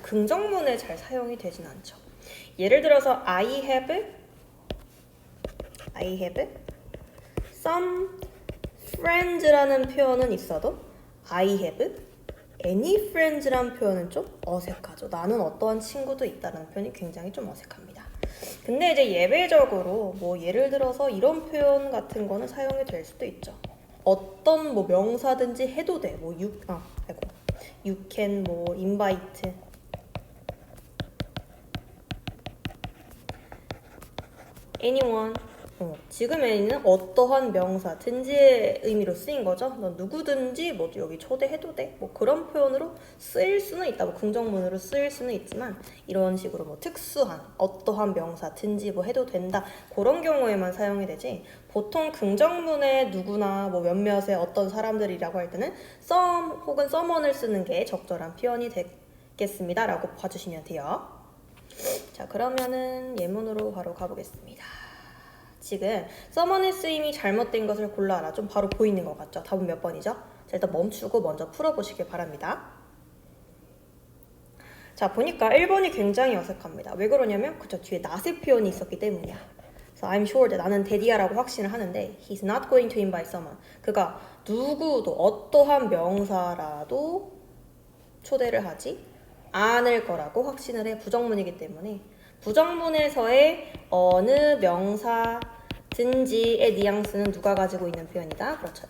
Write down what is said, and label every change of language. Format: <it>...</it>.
<ko>긍정문에 잘 사용이 되진 않죠. 예를 들어서</ko> <en>I have some friends</en> <ko>라는 표현은 있어도</ko> <en>I have any friends</en> <ko>라는 표현은 좀 어색하죠. 나는 어떠한 친구도 있다는 표현이 굉장히 좀 어색합니다. 근데 이제 예외적으로 뭐 예를 들어서 이런 표현 같은 거는 사용이 될 수도 있죠. 어떤 뭐 명사든지 해도 돼.</ko> <en>뭐 you can 뭐 invite anyone.</en> <ko>지금 any는 어떠한 명사든지의 의미로 쓰인 거죠. 넌 누구든지 뭐 여기 초대해도 돼. 뭐 그런 표현으로 쓰일 수는 있다. 뭐 긍정문으로 쓰일 수는 있지만 이런 식으로 뭐 특수한 어떠한 명사든지 뭐 해도 된다. 그런 경우에만 사용이 되지. 보통 긍정문에 누구나 뭐 몇몇의 어떤 사람들이라고 할 때는 some 혹은 someone을 쓰는 게 적절한 표현이 되겠습니다. 라고 봐주시면 돼요. 자, 그러면은 예문으로 바로 가보겠습니다. 지금 someone의 쓰임이 잘못된 것을 골라라. 좀 바로 보이는 것 같죠? 답은 몇 번이죠? 자, 일단 멈추고 먼저 풀어보시길 바랍니다. 자, 보니까 1번이 굉장히 어색합니다. 왜 그러냐면 그쵸, 뒤에 not의 표현이 있었기 때문이야. 그래서</ko> <en>I'm sure that</en> <ko>나는 데디아라고 확신을 하는데</ko> <en>He's not going to invite someone.</en> <ko>그가 누구도 어떠한 명사라도 초대를 하지 않을 거라고 확신을 해. 부정문이기 때문에 부정문에서의 어느 명사든지의 뉘앙스는 누가 가지고 있는 표현이다? 그렇죠.</ko>